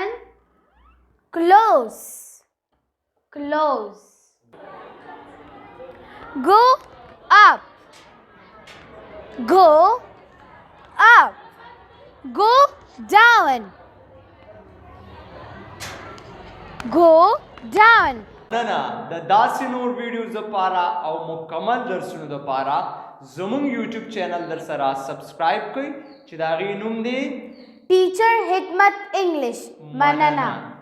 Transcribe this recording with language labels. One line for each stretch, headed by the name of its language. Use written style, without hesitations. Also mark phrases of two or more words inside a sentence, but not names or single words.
English: Close. Close. Go up. Go up. Go down. Go down.
Pashto: نه د داسې نور ویډیوز لپاره او مکمل درسونو لپاره زمونږ یوټیوب چینل در سره سبسکرایب کړئ چې د هغې نوم دی ټیچر حکمت انګلش. مننه.